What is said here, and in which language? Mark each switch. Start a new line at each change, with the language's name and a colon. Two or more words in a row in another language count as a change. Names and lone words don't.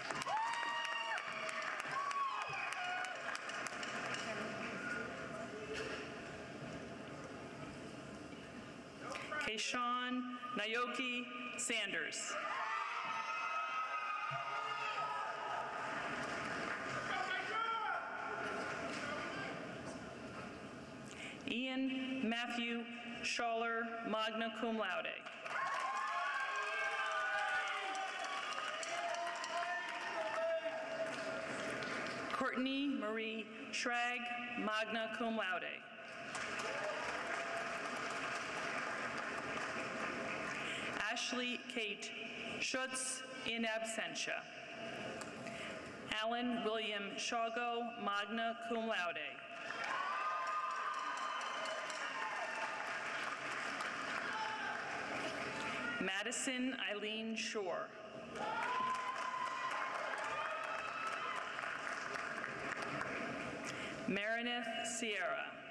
English: Kayshawn Naoki Sanders. Ian Matthew Schaller,
Latin: magna cum laude.
English: Courtney Marie Schrag,
Latin: magna cum laude.
English: Ashley Kate Schutz,
Latin: in absentia.
English: Alan William Shago,
Latin: magna cum laude.
English: Madison Eileen Shore. Meredith Sierra.